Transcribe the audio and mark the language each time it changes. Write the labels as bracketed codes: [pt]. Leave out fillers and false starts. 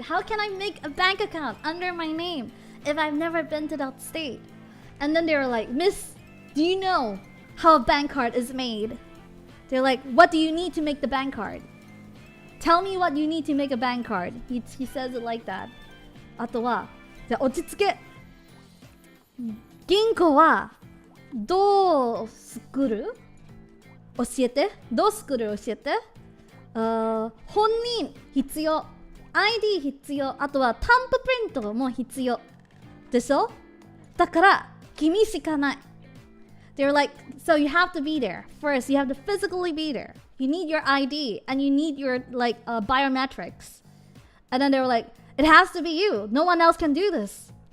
[en] How can I make a bank account under my name if I've never been to that state? And then they were like, Miss, do you know how a bank card is made? They're like, what do you need to make the bank card? Tell me what you need to make a bank card. He says it like that. [ja] あとは、じゃあ落ち着け。銀行はどう作る？教えて。どう作る？教えて。本人必要。ID 必要。あとはタンププリントも必要。でしょ？だから君しかない。 [en] They're like, so you have to be there. First, you have to physically be there. You need your ID and you need your biometrics. And then they were like, it has to be you. No one else can do this.